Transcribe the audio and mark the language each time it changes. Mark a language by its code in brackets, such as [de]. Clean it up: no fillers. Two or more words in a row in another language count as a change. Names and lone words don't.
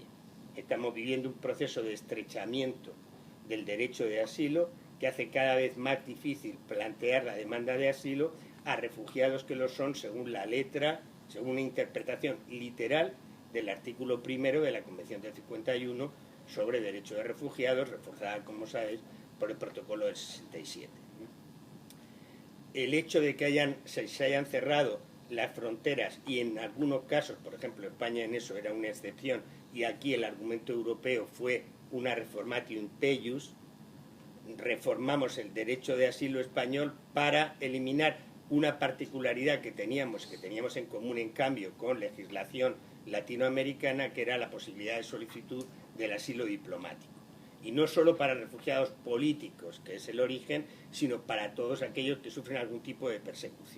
[es] Estamos viviendo un proceso de estrechamiento del derecho de asilo que hace cada vez más difícil plantear la demanda de asilo a refugiados que lo son según la letra, según una interpretación literal del artículo 1 de la Convención del 51 sobre derecho de refugiados, reforzada, como sabéis, por el protocolo del 67. El hecho de que se hayan cerrado las fronteras, y en algunos casos, por ejemplo, España en eso era una excepción, y aquí el argumento europeo fue una [la] reformatio in peius, [es] reformamos el derecho de asilo español para eliminar una particularidad que teníamos en común, en cambio, con legislación latinoamericana, que era la posibilidad de solicitud del asilo diplomático. Y no solo para refugiados políticos, que es el origen, sino para todos aquellos que sufren algún tipo de persecución.